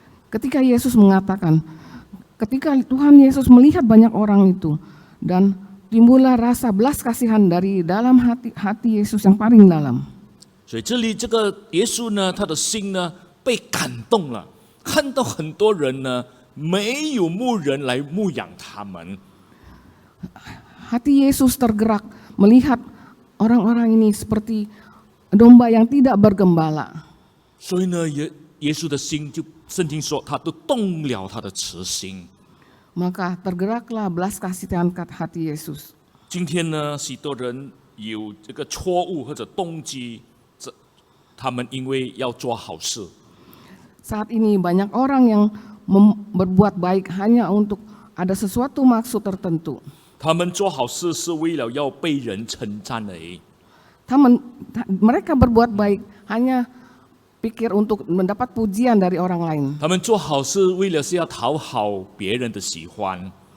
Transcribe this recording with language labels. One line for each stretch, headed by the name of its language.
Indonesian: Ketika Yesus mengatakan, ketika Tuhan Yesus melihat banyak orang itu dan timbullah rasa belas kasihan dari dalam hati Yesus yang paling dalam.
Chinese: 所以这里这个耶稣呢，他的心呢被感动了，看到很多人呢没有牧人来牧养他们，
Indonesian: Hati Yesus tergerak melihat orang-orang ini seperti domba yang tidak bergembala.
Chinese: 所以呢，耶稣的心就圣经说，他都动了他的慈心。
Indonesian: Maka tergeraklah belas kasihan hati Yesus.
Chinese: 今天呢，许多人有这个错误或者动机，他们因为要做好事，
Indonesian: Saat ini banyak orang yang berbuat baik hanya untuk ada sesuatu maksud tertentu.
Chinese: 他们做好事是为了要被人称赞而已。
Indonesian: Mereka berbuat baik hanya pikir untuk mendapat pujian dari orang lain.
Chinese: 他们做好事为了是要讨好别人的喜欢，